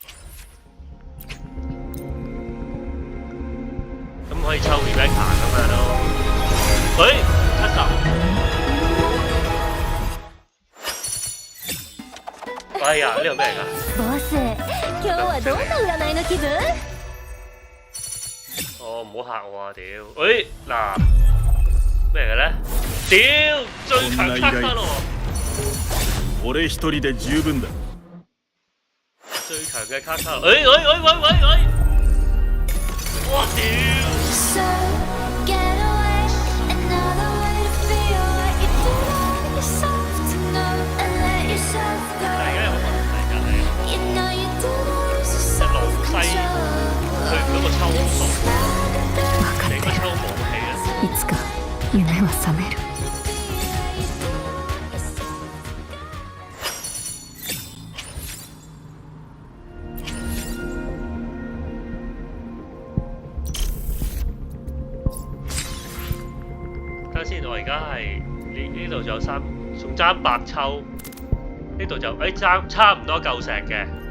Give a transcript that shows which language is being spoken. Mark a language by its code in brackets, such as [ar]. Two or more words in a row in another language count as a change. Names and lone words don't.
[yue] 咁可以抽 Rebecca 㗎嘛都。70。哎呀，呢個咩嚟㗎？ [ja] ボス、今日はどんな占いの気分？ [yue] 哦，唔好嚇我啊！屌，誒嗱咩嚟嘅咧？屌，最強卡卡咯！ [ja] 俺一人で十分だ。 [yue] 最強嘅卡卡，喂！哇屌！ [en] So get away, another way to feel what you do. Yourself to know and let yourself [yue] 大 [en] go. [yue] 家有冇問題㗎？你 [en] You know you do lose [yue] 隻 [en] yourself [yue] 老西去 [en] control. [yue] 嗰個抽數， [ja] 分かっ [yue] 你個抽武器啊！ [ja] た。いつか夢は覚める。 [yue] 等下先，我而家係呢度仲有仲爭8抽，呢度就爭差唔多夠石嘅。